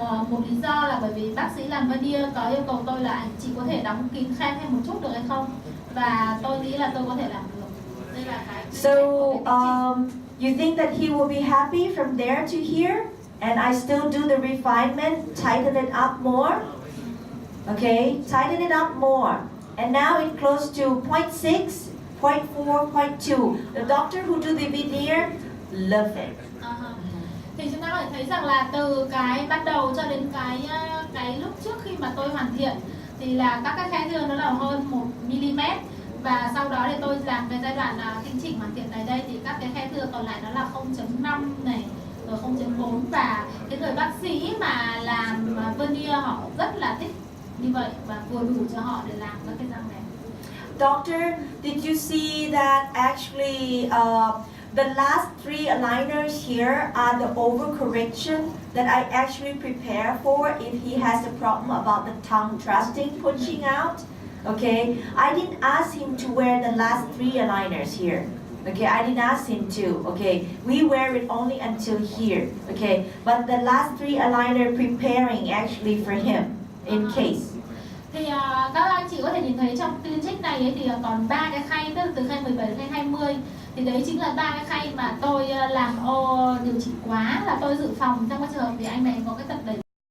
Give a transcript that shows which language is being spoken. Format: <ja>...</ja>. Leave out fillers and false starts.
<vi>Một lý do là bởi vì bác sĩ làm veneer có yêu cầu tôi là anh chị có thể đóng kín khe thêm một chút được hay không, và tôi nghĩ là tôi có thể làm được. Đây là cái</vi> <en>so you think that he will be happy from there to here, and I still do the refinement, tighten it up more, okay, tighten it up more, and now it close to 0.6, 0.4, 0.2. The doctor who do the veneer love it.</en> <vi>Thì chúng ta có thể thấy rằng là từ cái ban đầu cho đến cái lúc trước khi mà tôi hoàn thiện thì là các cái khe thưa nó là hơn 1 mm, và sau đó thì tôi làm cái giai đoạn tinh chỉnh hoàn thiện này đây thì các cái khe thưa còn lại nó là 0.5 này rồi 0.4, và cái người bác sĩ mà làm veneer họ rất là thích như vậy và vừa đủ cho họ để làm các cái răng này.</vi> <en>Doctor, did you see that actually the last 3 aligners here are the overcorrection that I actually prepare for if he has a problem about the tongue thrusting, pushing out? Okay, I didn't ask him to wear the last 3 aligners here. Okay, I didn't ask him to. Okay, we wear it only until here. Okay, but the last 3 aligner preparing actually for him in case.</en> <vi>Thì các anh chị có thể nhìn thấy trong tuyên trích này ấy, thì còn 3 cái khay, tức là từ khay 17 đến khay 20. Thì đấy chính là 3 cái khay mà tôi làm ô điều trị quá, là tôi dự phòng trong cái trường hợp thì anh này có cái tật đấy.</vi>